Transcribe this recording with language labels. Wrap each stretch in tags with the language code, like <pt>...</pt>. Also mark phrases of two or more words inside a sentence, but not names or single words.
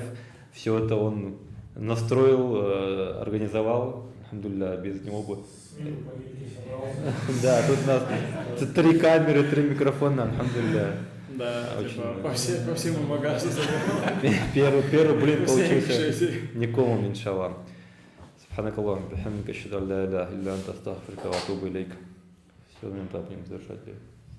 <ru>Все это он настроил, организовал. Алхамдулилля, без него бы. Да, тут у нас 3 камеры, 3 микрофона, алхамдулилля. Да, типа, по всему магазу. Первый блин получился никому, иншаллах.</ru> <ar>سبحانك اللهم بحمدك أشهد أن لا إله إلا أنت أستغفرك وأتوب إليك.</ar> <ru>Все, на этом будем завершать.</ru>